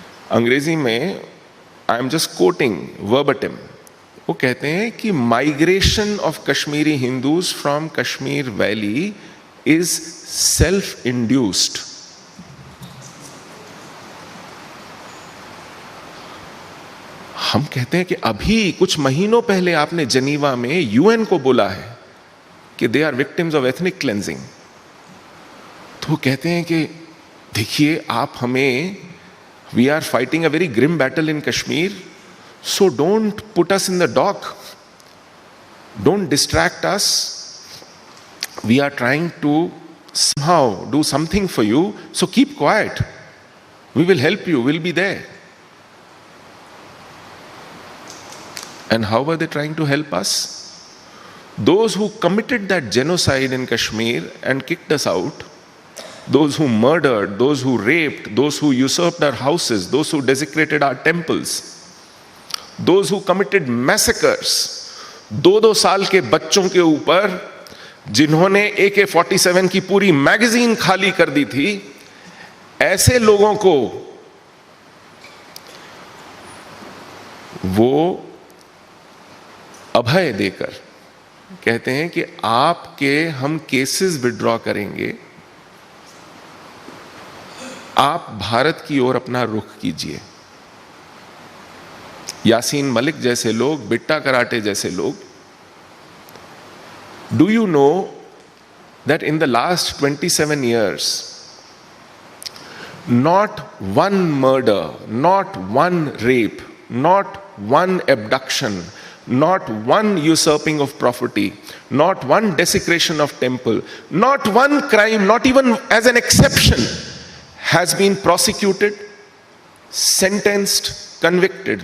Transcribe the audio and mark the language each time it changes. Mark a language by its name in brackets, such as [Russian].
[Hindi] अंग्रेजी में, [English] I am just quoting verbatim, [Hindi] वो कहते हैं कि [English] Migration of Kashmiri Hindus from Kashmir valley is self induced. [Hindi] हम कहते हैं कि अभी कुछ महीनों पहले आपने जनीवा में यूएन को बोला है कि [English] They are victims of ethnic cleansing. [Hindi] तो वो कहते हैं कि देखिए, आप हमें, [English] we are fighting a very grim battle in Kashmir, so don't put us in the dock, don't distract us. We are trying to somehow do something for you, so keep quiet, we will help you, we'll be there. And how were they trying to help us? Those who committed that genocide in Kashmir and kicked us out, those who murdered, those who raped, those who usurped our houses, those who desecrated our temples, those who committed massacres, [Hindi] 2-2 साल के बच्चों के ऊपर, जिन्होंने AK-47 की पूरी magazine खाली कर दी थी, ऐसे लोगों को वो अभय देकर कहते हैं कि आपके हम केसेस विड्रॉ करेंगे, आप भारत की ओर अपना रुख कीजिए। यासीन मलिक जैसे लोग, बिट्टा कराटे जैसे लोग, [English] Do you know that in the last 27 years, not one murder, not one rape, not one abduction, not one usurping of property, not one desecration of temple, not one crime, not even as an exception, has been prosecuted, sentenced, convicted.